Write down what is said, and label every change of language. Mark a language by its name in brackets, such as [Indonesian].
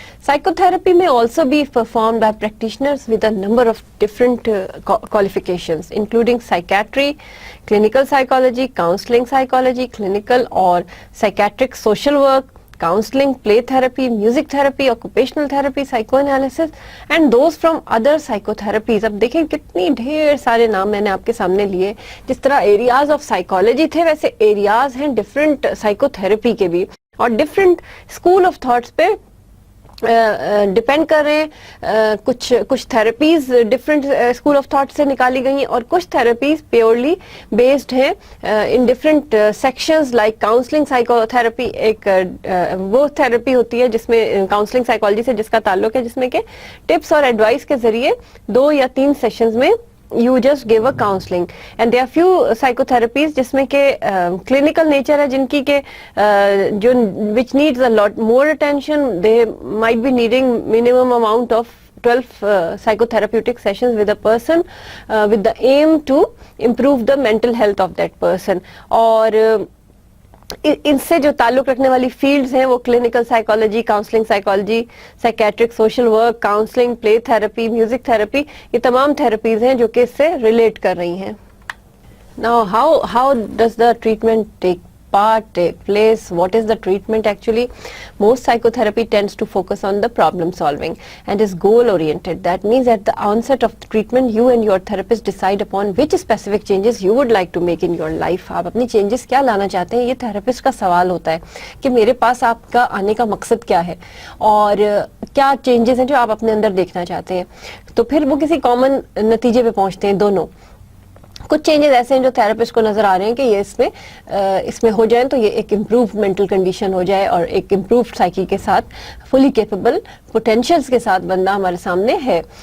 [English] Psychotherapy may also be performed by practitioners with a number of different qualifications, including psychiatry, clinical psychology, counseling psychology, clinical or psychiatric social work, counseling, play therapy, music therapy, occupational therapy, psychoanalysis, and those from other psychotherapies. [Hindi] अब देखें कितनी ढेर सारे नाम मैंने आपके सामने लिए. जिस तरह एरियाज ऑफ साइकोलॉजी थे, वैसे एरियाज हैं डिफरेंट साइकोथेरेपी के भी, और डिफरेंट स्कूल ऑफ थॉट्स पे डिपेंड कर रहे हैं. कुछ therapies different school of thought से निकाली गई हैं, और कुछ थेरेपीज प्योरली बेस्ड हैं in different sections, like counselling psychotherapy. एक वो थेरेपी होती है जिसमें काउंसलिंग साइकोलॉजी से जिसका ताल्लुक है, जिसमें के टिप्स और एडवाइस के जरिए 2 या 3 सेशंस में you just give a counseling. [English] And there are few psychotherapies जिसमें के clinical nature है, जिनकी के जो which needs a lot more attention. They might be needing minimum amount of 12 psychotherapeutic sessions with a person with the aim to improve the mental health of that person. [Hindi] और इनसे जो ताल्लुक रखने वाली फील्ड्स हैं वो clinical psychology, counselling psychology, psychiatric social work, counselling, play therapy, music therapy, ये तमाम थेरेपीज हैं जो कि इससे रिलेट कर रही हैं. [English] Now how does the treatment take place? What is the treatment actually? Most psychotherapy tends to focus on the problem solving and is goal oriented. That means at the onset of the treatment you and your therapist decide upon which specific changes you would like to make in your life. [Hindi] आप अपनी changes क्या लाना चाहते हैं, ये therapist का सवाल होता है कि मेरे पास आपका आने का मकसद क्या है और क्या changes हैं जो आप अपने अंदर देखना चाहते हैं. तो फिर वो किसी common नतीजे पे पहुंचते हैं दोनों. कुछ चेंजेस ऐसे हैं जो थेरेपिस्ट को नजर आ रहे हैं कि ये इसमें हो जाए तो ये एक इम्प्रूव मेंटल कंडीशन हो जाए, और एक इम्प्रूव साइकी के साथ फुली कैपेबल पोटेंशियल्स के साथ बंदा हमारे सामने है.